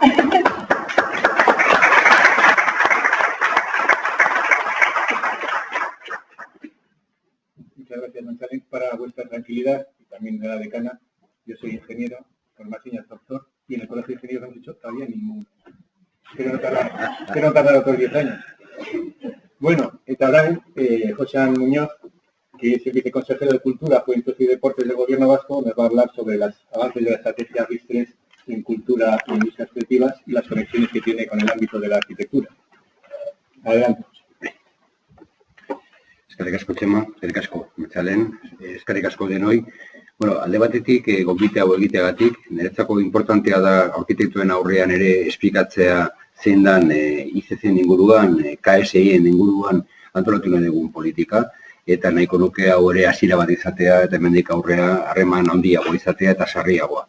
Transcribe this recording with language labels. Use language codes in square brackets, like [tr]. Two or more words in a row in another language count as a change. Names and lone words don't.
[es] Muchas gracias, González. Para vuestra tranquilidad y también de la decana, yo soy ingeniero, formación y doctor, y en el Colegio de Ingenieros no hemos hecho todavía ninguno. Espero no tardar otros 10 años. Bueno, [eu] eta orain, [es] Josean Muñoz, que es el viceconsejero de Cultura, Juventud y Deportes del Gobierno Vasco, me va a hablar sobre los avances de la estrategia RIS3 en cultura e industrias creativas y las conexiones que tiene con el ámbito de la arquitectura. Adelante. [eu] Eskerrik asko, Txema, eskerrik asko, Metzalen, eskerrik asko denoi. Bueno, alde batetik, gonbite hau egiteagatik, niretzako importantea da arkitektuen aurrean ere esplikatzea zein dan ICC-en inguruan, KSI-en inguruan antolatu nahi dugun politika, eta nahiko nuke hau ere hasiera bat izatea, eta hemendik aurrea harreman handiago izatea eta sarriagoa.